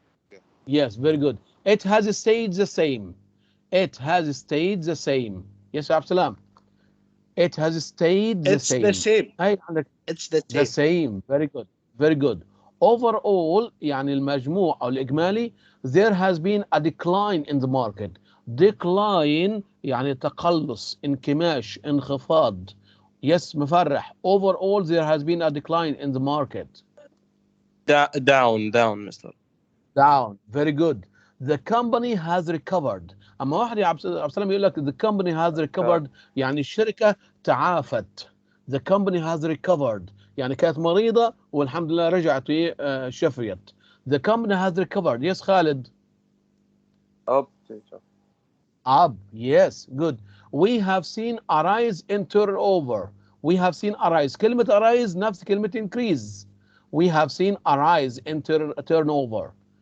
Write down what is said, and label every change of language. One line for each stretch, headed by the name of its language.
English: Yes. Yes, very good. It has stayed the same. It has stayed the same. Yes, Absalam. It has stayed the same. It's the same. It's the same. Very good. Very good. Overall
Arabic: يعني المجموع أو الإجمالي
English: there has been a decline in the market.
Arabic: Decline يعني تقلص انكماش انخفاض.
English: Yes مفرح. Overall there has been a decline in the market. Down Mr. Down. Very good. The company has recovered.
Arabic: أما واحد يا عبد السلام يقول لك
English: the company has recovered
Arabic: يعني الشركة تعافت.
English: The company has recovered
Arabic: يعني كانت مريضة والحمد لله رجعت شفيت.
English: The company has recovered. Yes, Khalid. Up. Up. Yes, good. We have seen a rise in turnover. We have seen a rise.
Arabic: كلمة
English: a rise
Arabic: نفس كلمة
English: increase. We have seen a rise in turnover.